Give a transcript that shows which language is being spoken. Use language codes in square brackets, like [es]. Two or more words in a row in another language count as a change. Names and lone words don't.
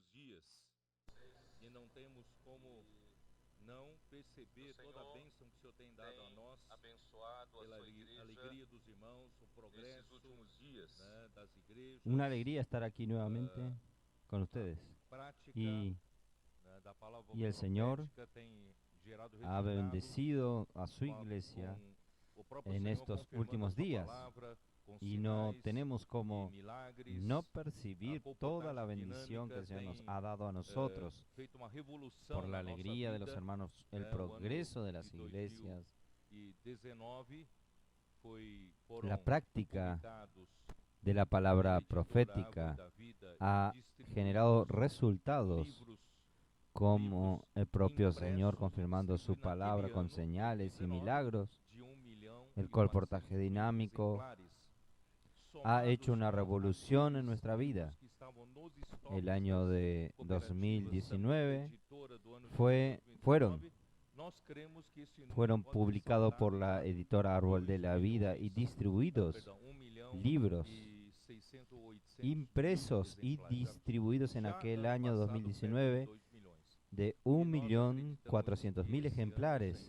[pt] dias e não temos como não perceber toda a bênção que o Senhor tem dado a nós, pela alegria dos irmãos, o progresso, né, das igrejas, [es] Una alegría estar aquí nuevamente con ustedes. [pt] prática, [es] Y, [pt] né, da palavra [es] y el Señor [pt] profética tem gerado [es] ha [pt] resultados [es] bendecido a su [pt] com [es] iglesia [pt] o próprio [es] en [pt] Senhor [es] estos [pt] confirmando a [es] últimos [pt] sua [es] días. [pt] palavra com [es] Y no [pt] sinais [es] tenemos [pt] e [es] como [pt] milagres, [es] no [pt] a [es] percibir toda la [pt] comportagem [es] bendición que [pt] dinâmica [es] el Señor nos [pt] tem [es] ha dado a nosotros [pt] feito uma revolução [es] por la [pt] na nossa [es] alegría de los [pt] vida. [es] hermanos, el [pt] O ano [es] progreso de [pt] de [es] las iglesias, [pt] 2019 [es] la [pt] foram [es] práctica [pt] publicados [es] de la [pt] pela [es] palabra [pt] editora [es] profética [pt] Árvore da Vida [es] ha [pt] e [es] generado [pt] distribuídos [es] resultados [pt] livros [es] como el propio Señor [pt] impressos, [es] confirmando su [pt] distribuídos [es] palabra [pt] naquele [es] con [pt] ano, [es] señales y [pt] 2019, [es] milagros. [pt] de 1.400.000 [es] El colportaje dinámico ha hecho una revolución en nuestra vida. El año de 2019 fueron publicados por la editora Árbol de la Vida y distribuidos libros impresos y distribuidos en aquel año 2019 de 1.400.000 ejemplares.